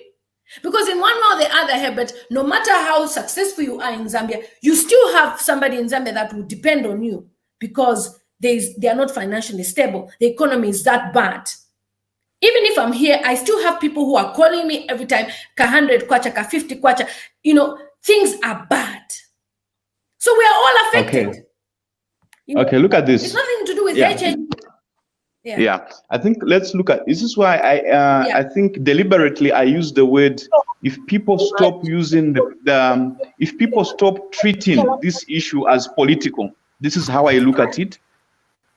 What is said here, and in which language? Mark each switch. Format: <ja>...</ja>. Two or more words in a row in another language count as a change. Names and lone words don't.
<en>Because in one way or the other, Herbert, no matter how successful you are in Zambia, you still have somebody in Zambia that will depend on you, because they are not financially stable. The economy is that bad. Even if I'm here, I still have people who are calling me every time,</en> <bem>ka 100 kwacha, ka 50 kwacha.</bem> <en>You know, things are bad. So we are all affected. Okay, look at this. It's nothing to do with HIV. Yeah, I think let's look at this. Is why I think deliberately I use the word, if people stop using if people stop treating this issue as political, this is how I look at it.</en>